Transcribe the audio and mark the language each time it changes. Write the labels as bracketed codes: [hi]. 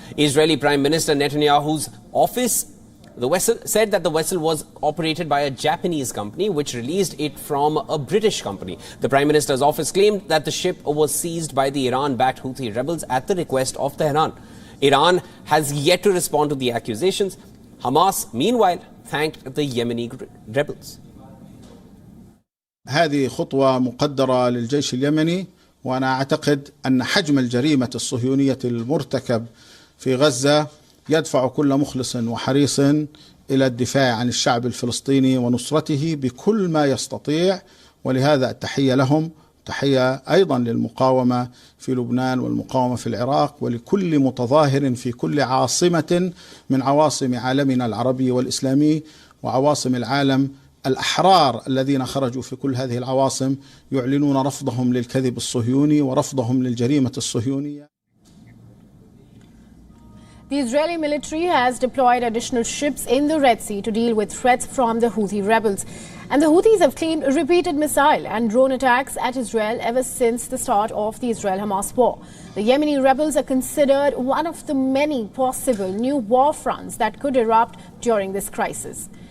[en] Israeli Prime Minister Netanyahu's office said that the vessel was operated by a Japanese company which released it from a British company. The Prime Minister's office claimed that the ship was seized by the Iran-backed Houthi rebels at the request of Tehran. Iran has yet to respond to the accusations. Hamas, meanwhile, thanked the Yemeni rebels. [ar] هذه خطوة مقدرة للجيش اليمني، وأنا أعتقد أن حجم الجريمة الصهيونية المرتكب في غزة يدفع كل مخلص وحريص إلى الدفاع عن الشعب الفلسطيني ونصرته بكل ما يستطيع، ولهذا التحية لهم، تحية أيضا للمقاومة في لبنان والمقاومة في العراق ولكل متظاهر في كل عاصمة من عواصم عالمنا العربي والإسلامي وعواصم العالم الأحرار الذين خرجوا في كل هذه العواصم يعلنون رفضهم للكذب الصهيوني ورفضهم للجريمة الصهيونية. [en] The Israeli military has deployed additional ships in the Red Sea to deal with threats from the Houthi rebels. And the Houthis have claimed repeated missile and drone attacks at Israel ever since the start of the Israel-Hamas war. The Yemeni rebels are considered one of the many possible new war fronts that could erupt during this crisis.